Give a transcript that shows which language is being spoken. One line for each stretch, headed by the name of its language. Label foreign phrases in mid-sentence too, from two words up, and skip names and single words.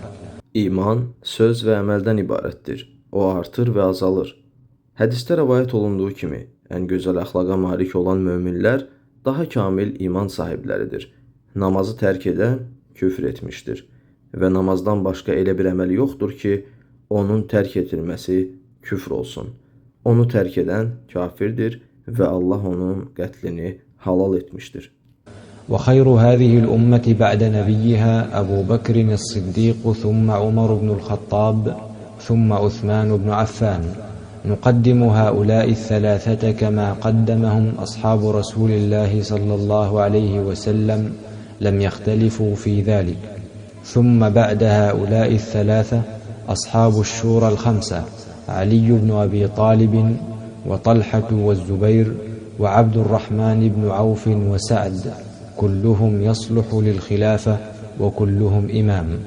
Azerbaijani: İman söz və əməldən ibarətdir. O artır və azalır. Hədisdə rəvayət olunduğu kimi, ən gözəl əxlaqa malik olan möminlər daha kamil iman sahibləridir. Namazı tərk edən küfr etmişdir və namazdan başqa elə bir əməl yoxdur ki, onun tərk edilməsi küfr olsun. Onu tərk edən kafirdir və Allah onun qətlini halal etmişdir.
Arabic: وخير هذه الأمة بعد نبيها أبو بكر الصديق ثم عمر بن الخطاب ثم عثمان بن عفان نقدم هؤلاء الثلاثة كما قدمهم أصحاب رسول الله صلى الله عليه وسلم لم يختلفوا في ذلك ثم بعد هؤلاء الثلاثة أصحاب الشورى الخمسة علي بن أبي طالب وطلحة والزبير وعبد الرحمن بن عوف وسعد كلهم يصلح للخلافة وكلهم إمام